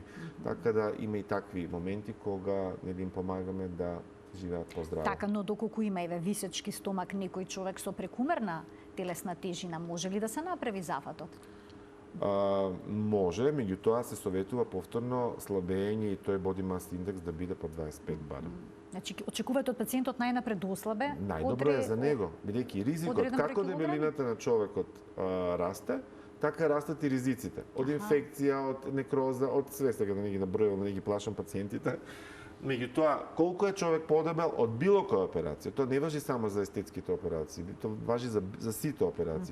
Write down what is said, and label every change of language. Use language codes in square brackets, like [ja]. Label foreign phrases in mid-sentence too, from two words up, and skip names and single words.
[mk] Така да има и такви моменти кога нели им помагаме да живеат поздраво. Така, но доколку има еве висечки стомак, некој човек со прекумерна телесна тежина може ли да се направи зафатот? Може, меѓутоа се советува повторно слабење и тој [en] body mass index [mk] да биде по 25 барем. Значи, очекувате од пациентот најнапред да ослабе? Најдобро е за него, бидејќи ризикот, како дебелината на човекот расте, така растат и ризиците. Од инфекција, од некроза, од све, сега да не ги набројувам, да не ги плашам пациентите. Меѓутоа, колку е човек подебел од било која операција, тоа не важи само за естетските операции, тоа важи за сите операции.